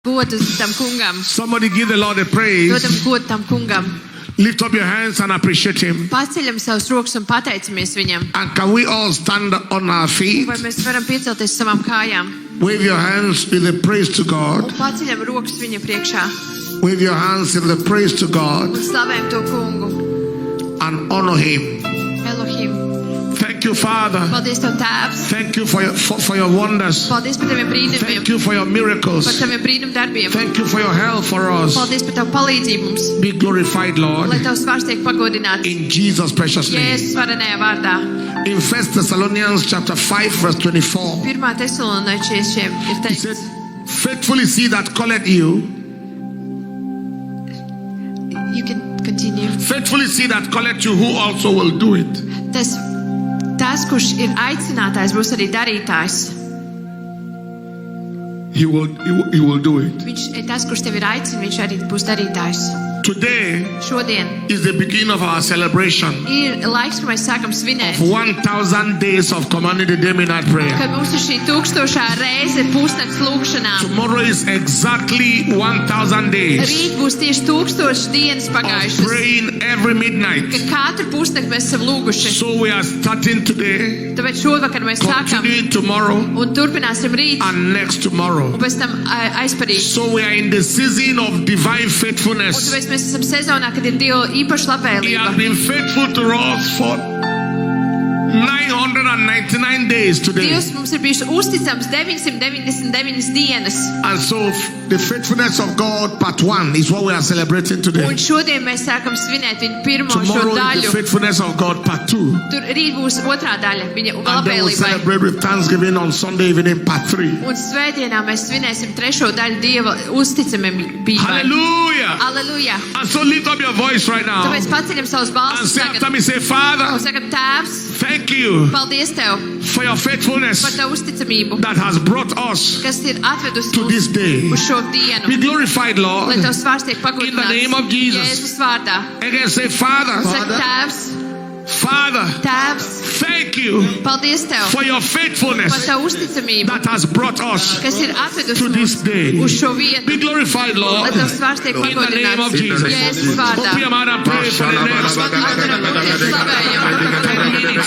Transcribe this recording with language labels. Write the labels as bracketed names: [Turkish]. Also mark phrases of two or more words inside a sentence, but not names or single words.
[Latvian] Godu tam kungam. [English] Somebody give the Lord a praise. [Latvian] Dodam godu tam kungam. [English] Lift up your hands and appreciate Him. [Latvian] Paceļam savus rokas un pateicamies viņam. [English] And can we all stand on our feet? [Latvian] Vai mēs varam piecelties savām kājām? [English] Wave your hands with a praise to [Latvian] Un [English] God. [Latvian] paceļam rokas viņa priekšā. [English] Wave your hands in the praise to God [Latvian] Un slavējam to kungu. [English] and honor Him. Elohim. Thank you, Father. [Latvian] Paldies Tev, Tēvs. [English] Thank you for your wonders. [Latvian] Paldies par Taviem brīnumiem. [English] Thank you for your [Latvian] Par [English] miracles. [Latvian] Taviem brīnumdarbiem. [English] Thank you for your help for us. [Latvian] Paldies par Tavu palīdzību mums. [English] Be glorified, Lord, [Latvian] Lai Tavs vārds tiek pagodināts. [English] in Jesus' precious name. [Latvian] Jēzus varenajā vārdā. [English] In 1 Thessalonians chapter 5 verse 24, [Latvian] 1. Tesaloniečiešiem ir [English] he said, [Latvian] teikts. [English] faithfully see that calleth you. You can continue. Faithfully see that calleth you, who also will do it. [Latvian] Tas, kurš ir aicinātājs, būs arī darītājs. [English] He will do it. [Latvian] Viņš, tas, kurš tevi ir aicināts, viņš arī būs darītājs. [English] Today [Latvian] Šodien [English] is the beginning of our celebration [Latvian] ir laiks, kad mēs sākam svinēt. [English] of 1,000 days of commanding the day midnight prayer. [Latvian] Kad mums ir šī 1000. reize pusnakts lūkšanām. [English] Tomorrow is exactly 1,000 days [Latvian] Rīt būs tieši 1000 dienas [English] of [Latvian] pagājušas. [English] praying every midnight. [Latvian] Kad katru pusnakti mēs esam lūguši. [English] So we are starting today, [Latvian] Tāpēc šovakar mēs sākam [English] continuing tomorrow, [Latvian] un turpināsim rīt [English] and next tomorrow. [Latvian] un pēc tam aizparīt. [English] So we are in the season of divine [Latvian] Un [English] faithfulness. [Latvian] tāpēc mēs esam sezonā, kad ir Dieva īpaša [English] He has [Latvian] labvēlība. [English] been faithful to us for 999 days today. [Latvian] Dievs mums ir bijuši uzticams 999 dienas. [English] And so the faithfulness of God part 1 is what we are celebrating today. [Latvian] Un šodien mēs sākam svinēt viņa pirmo šo [English] Tomorrow is the [Latvian] daļu. [English] faithfulness of God part 2. [Latvian] Tur rīt būs otrā daļa viņa [English] And then we'll [Latvian] labvēlībai. [English] celebrate with Thanksgiving on Sunday evening part 3. [Latvian] Un svētdienā mēs svinēsim trešo daļu Dieva uzticamībai. [English] Hallelujah. [Latvian] Aleluja! [English] And so lift up your voice right now [Latvian] Tāpēc paceļam savus [English] and [Latvian] balsus [English] say after [Latvian] tagad. [English] me, say, [Latvian] Un [English] Father, [Latvian] sakam, Tēvs, [English] thank you [Latvian] paldies Tev [English] for your [Latvian] par [English] faithfulness [Latvian] Tavu uzticamību, [English] that has brought us [Latvian] kas ir atvedusi [English] to this day. [Latvian] uz šo dienu. [English] Be glorified, Lord. [Latvian] Lai Tavs vārds tiek [English] In the name of [Latvian] pagodināts. [English] Jesus. [Latvian] Jēzus vārdā. [English] Again, say, Father, [Latvian] Saka, Tēvs, [English] Father, [Latvian] Tēvs, [English] thank you [Latvian] paldies Tev [English] for your [Latvian] par [English] faithfulness [Latvian] Tavu uzticamību, [English] that has brought us [Latvian] kas ir atvedusi [English] to this day. [Latvian] uz šo vietu. [English] Be glorified, [Latvian] Lai [English] Lord. [Latvian] Tavs vārds tiek [English] In the name of [Latvian] pagodināts. [English] Jesus. [Latvian] Jēzus vārdā. [English] Open your mouth and pray for the next 10 minutes.